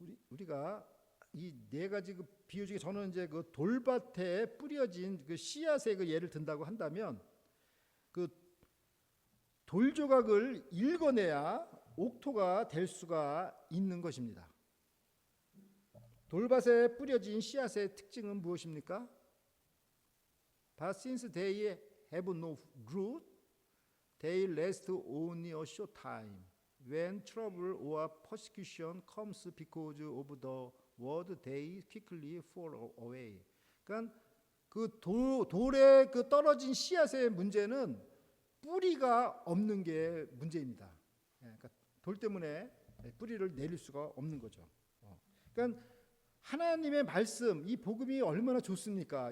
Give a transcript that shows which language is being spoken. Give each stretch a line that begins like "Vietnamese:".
Korean: 우리가 이 4가지 그 비유 중에 저는 이제 그 돌밭에 뿌려진 그 씨앗의 그 예를 든다고 한다면, 그 돌조각을 읽어내야 옥토가 될 수가 있는 것입니다. 돌밭에 뿌려진 씨앗의 특징은 무엇입니까?
English: But since they have no root, they last only a short time. When trouble or persecution comes because of the word, they quickly fall away.
Korean: 그러니까 그 돌에 그 떨어진 씨앗의 문제는 뿌리가 없는 게 문제입니다. 그러니까 돌 때문에 뿌리를 내릴 수가 없는 거죠. 그러니까 하나님의 말씀, 이 복음이 얼마나 좋습니까?